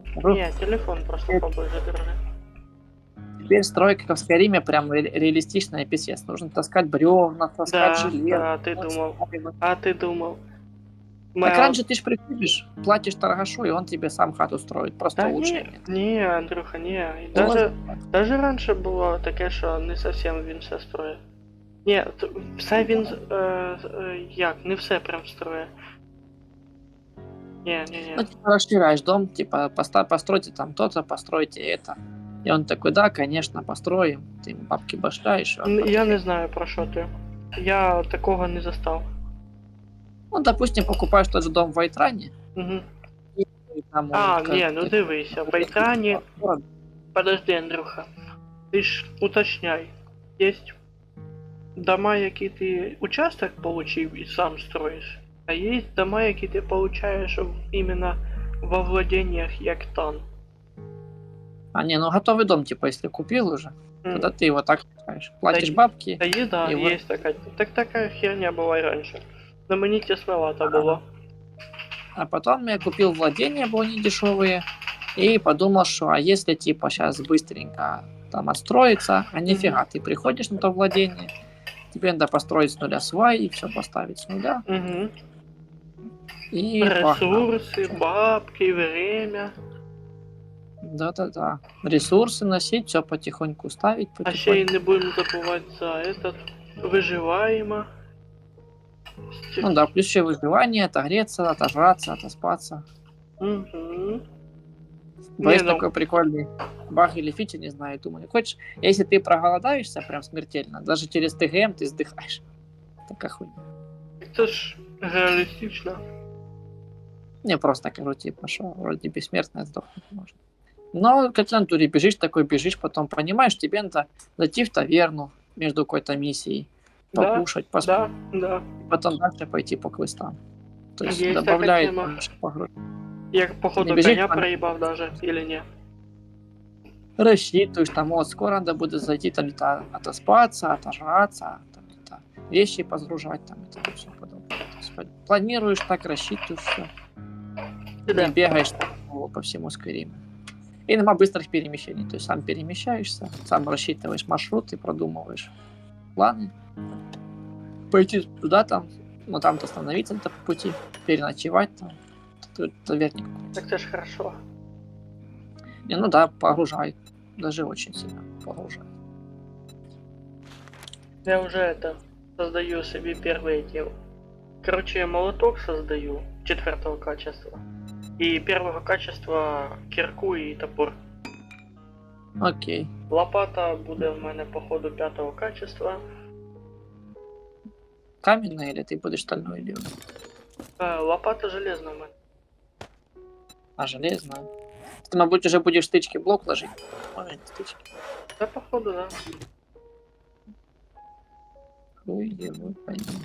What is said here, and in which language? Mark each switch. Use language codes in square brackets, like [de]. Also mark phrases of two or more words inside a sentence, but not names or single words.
[ru] Не, телефон просто поближе держи. Теперь стройка как в Скайриме прям реалистичная писец. Нужно таскать бревна, таскать Да, железо. да, ты думал. А ты думал. Так Мы- раньше ты ж приходишь, платишь торгашу, и он тебе сам хату строит. Просто Да улучшение. не, Андрюха, не. І Ну, [uk] даже раніше було таке, що не зовсім він все строїть. Ні, все він як, не все прям строїть. Не. Ну, [ru] типа, расширяешь дом, типа, постройте там то-то, постройте это. И он такой, да, конечно, построим. Ты ему бабки башляешь. И он Я не потихоньку- [uk] знаю про що ти. Я такого не застав. [ru] Ну, допустим, покупаешь тот же дом в Вайтране. Угу. И там А, он [uk] ні, ну дивися, в Байтрані. [ru] город. Подожди, Андрюха. Ти ж уточняй. [uk] Есть дома, які ти участок получив і сам строїш, а є дома, які ти получаєш іменно [ru] во владениях [uk] як тан. [ru] А, не, ну готовый дом, типа, если купил уже, тогда ты его так строишь. Платишь Да, бабки. [uk] Та є, да, І є така. Так така херня була і раніше. Но мені тесновато було. [ru] А потом я купил владения, бо они дешевые, и подумал, что а если типа сейчас быстренько там отстроиться, а нифига, ты приходишь на то владение, тебе надо построить с нуля свай и все поставить с нуля, Угу. и погнал. Ресурси, бабки, время. Да-да-да. Ресурсы носить, все потихоньку ставить, А ще й потихоньку. [uk] не будемо забувати за этот виживаємо. [ru] Ну да, плюс еще выживание, отогреться, отожраться, отоспаться. Угу. Бо Не, есть ну- такой прикольный баг или фича, не знаю, думаю, хочешь, если ты проголодаешься прям смертельно, даже через ТГМ ты сдыхаешь. Такая хуйня. [uk] Це ж реалістично. Не просто кажу, [ru] типа, что вроде бессмертно сдохнуть можно. Но как на туре бежишь, такой бежишь, потом понимаешь, тебе надо зайти в таверну между какой-то миссией, Да, покушать, поспать, Да. потом дальше пойти по квестам. То есть Есть добавляет такая тема. больше погрузки. [uk] Як походу Не біжить, коня пане. проїбав даже, или не? [ru] Рассчитываешь, там, вот, скоро надо будет зайти, там, где-то отоспаться, отожраться, там, где-то вещи позгружать, там, и тому все подобное. То есть планируешь так, рассчитываешь все. Да. Не бегаешь так, по всему Скайриму. И нема быстрых перемещений. То есть сам перемещаешься, сам рассчитываешь маршруты, продумываешь планы. Пойти туда там, ну там-то остановиться где-то по пути, переночевать там. Тут таверник. Так це ж хорошо. Не, ну да, погружай. Даже очень сильно погружай. Я уже это создаю себе первые эти. Короче, молоток создаю 4-го качества. И 1-го качества кирку и топор. Окей. [uk] Лопата буде в мене походу 5-го качества. [ru] Каменная или ты будешь стальной делать? [uk] Лопата железна в мене. [ru] А железная? Ты, мабуть, уже будешь стычки блок ложить? Может, не стычки. Да, походу, да. Хуй его пойми.